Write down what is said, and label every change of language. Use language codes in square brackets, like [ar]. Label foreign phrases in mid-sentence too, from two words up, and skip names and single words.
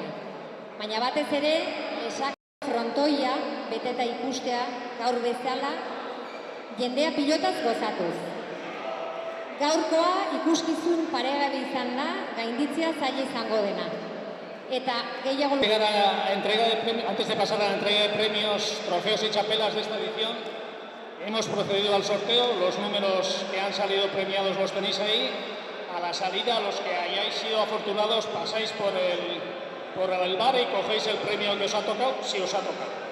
[eu] Baina batez ere, Lesakako frontoia beteta ikustea gaur bezala, jendea pilotaz gozatuz. Gaurkoa ikuskizun paregabe izan da, gainditzea zaila izango dena. Eta gehiago... [es] Antes de pasar a la entrega de premios, trofeos y chapelas de esta edición, Hemos procedido al sorteo, los números que han salido premiados los tenéis ahí. A la salida, los que hayáis sido afortunados, pasáis por el bar y cogéis el premio que os ha tocado, si os ha tocado.